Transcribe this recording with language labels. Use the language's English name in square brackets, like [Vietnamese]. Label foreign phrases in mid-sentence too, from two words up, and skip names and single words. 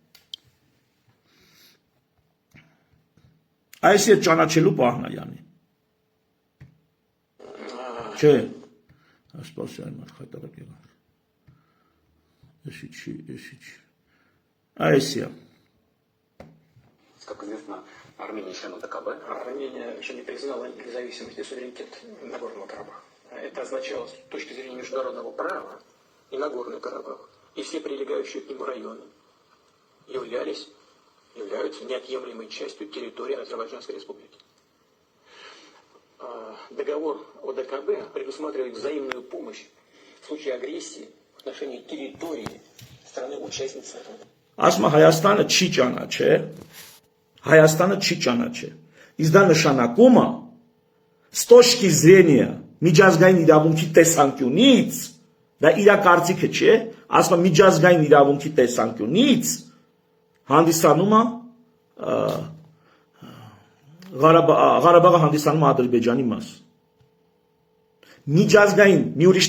[Armenian] Այս է ճանաչելու պահն է յանի։ Չէ։ Ասպասի այն մարդ խայտարակ եղան։ Էսի չի։ Այս է։ [Russian] Как известно, Армения член ОДКБ. Армения еще не признала независимость и суверенитет Нагорного Карабаха. Это означало с точки зрения международного права и Нагорный Карабах, и все прилегающие к нему районы являются неотъемлемой частью территории Азербайджанской республики. Договор ОДКБ предусматривает взаимную помощь в случае агрессии в отношении территории страны-участницы. [Armenian] Ասում Հայաստանը չի ճանաչել, Հայաստանը չի ճանաչել։ Իսկ դա նշանակում է [Russian] с точки зрения [Armenian] միջազգային իրավունքի տեսանկյունից, դա իր կարծիքը չէ, ասում եմ միջազգային իրավունքի տեսանկյունից հանդիսանում է Ղարաբաղը հանդիսանում է Ադրբեջանի մաս։ Միջազգային, մի ուրիշ